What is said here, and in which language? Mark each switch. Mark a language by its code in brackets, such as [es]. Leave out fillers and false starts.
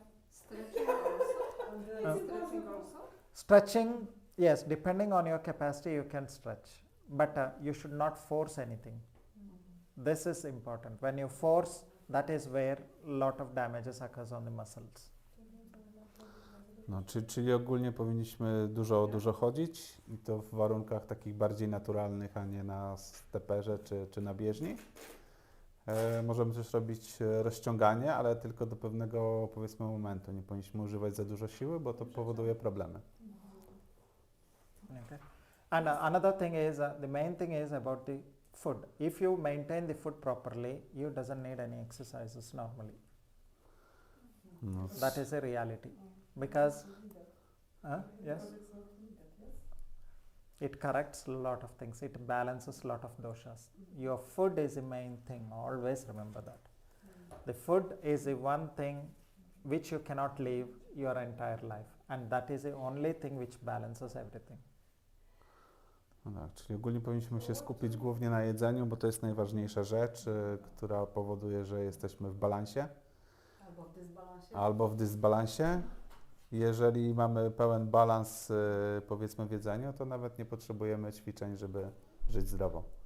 [en] Stretching also? Stretching also? Stretching, yes, depending on your capacity, you can stretch, but you should not force anything. This is important. When you force, that is where lot of damages occurs on the muscles. [pl] No, czyli ogólnie powinniśmy dużo chodzić i to w warunkach takich bardziej naturalnych, a nie na steperze czy na bieżni. Możemy też robić rozciąganie, ale tylko do pewnego, powiedzmy, momentu. Nie powinniśmy używać za dużo siły, bo to powoduje problemy. [en] Okay. And another thing is, the main thing is about the food. If you maintain the food properly, you doesn't need any exercises normally. [pl] No, [en] That is a reality. Because, yes, it corrects a lot of things. It balances a lot of doshas. Your food is the main thing. Always remember that. The food is the one thing which you cannot live your entire life, and that is the only thing which balances everything. [pl] no tak, czyli ogólnie powinniśmy się skupić głównie na jedzeniu, bo to jest najważniejsza rzecz, która powoduje, że jesteśmy w balansie albo w dysbalansie. albo w dysbalansie. Jeżeli mamy pełen balans, powiedzmy, w jedzeniu, to nawet nie potrzebujemy ćwiczeń, żeby żyć zdrowo.